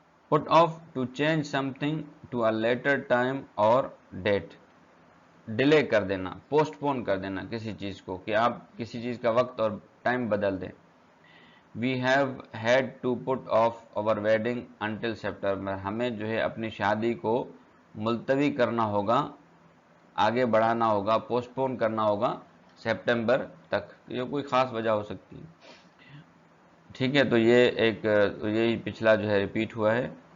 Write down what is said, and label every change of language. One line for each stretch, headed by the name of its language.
English: Put off, to change something to a later time or date.
Urdu: Delay کر دینا, post پون کر دینا کسی چیز کو, کہ آپ کسی چیز کا وقت اور ٹائم بدل دیں.
English: We have had to put off our wedding until September.
Urdu: ہمیں جو ہے اپنی شادی کو ملتوی کرنا ہوگا, آگے بڑھانا ہوگا, پوسٹ پون کرنا ہوگا سپٹمبر تک. یہ کوئی خاص وجہ ہو سکتی ہے. ٹھیک ہے, تو یہی پچھلا جو ہے ریپیٹ ہوا ہے.